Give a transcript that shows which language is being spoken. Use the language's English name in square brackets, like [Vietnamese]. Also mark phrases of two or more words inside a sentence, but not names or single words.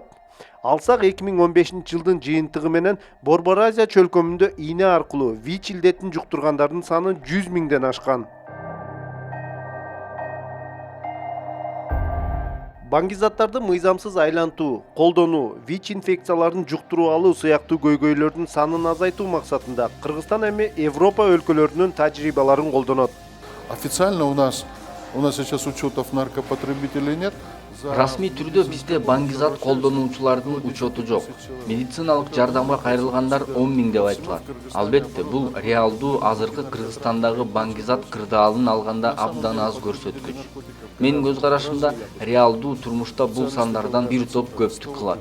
[Kyrgyz] Алсак 2015-жылдын жыйынтыгы менен Борбор Азия чөлкөмүндө ийне аркылуу ВИЧ илдетин жуктургандардын саны 100 миңден ашкан. Баңгизаттарды мыйзамсыз айлантуу, колдонуу, ВИЧ инфекцияларын жуктуруп алуу сыяктуу көйгөйлөрдүн санын азайтуу максатында Кыргызстан эми Европа өлкөлөрүнүн тажрыйбаларын колдонот. [Russian] Официально у нас сейчас учетов наркопотребителей нет. [Kyrgyz] Расмий түрдө бизде баңгизат колдонуучулардын учету жок. Медициналык жардамга кайрылгандар 10 миң деп айтылат. Албетте, бул реалдуу азыркы Кыргызстандагы баңгизат кырдаалын алганда абдан аз көрсөткүч. Менин көз карашымда реалдуу турмушта бул сандардан бир топ көптүк кылат.